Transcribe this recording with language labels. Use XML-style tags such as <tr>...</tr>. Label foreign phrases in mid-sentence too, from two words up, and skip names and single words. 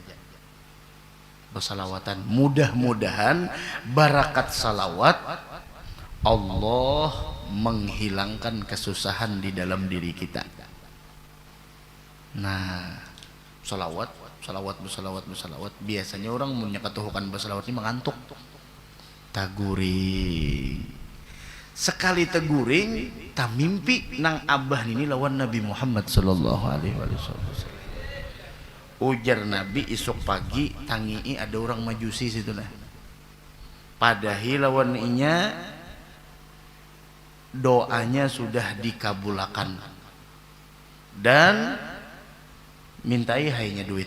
<bjn>Bersalawatan, mudah-mudahan barakat salawat Allah menghilangkan kesusahan di dalam diri kita. Nah, salawat biasanya orang punya ketuhukan bersalawat ini mengantuk. Taguring sekali teguring tak mimpi nang abah ini lawan Nabi Muhammad</bjn> <ar>صلى الله عليه وسلم.</ar> <bjn>Ujar Nabi esok pagi tangii ada orang majusi situ nah. Padahi lawan inya doanya sudah dikabulakan dan mintai hanya duit.</bjn>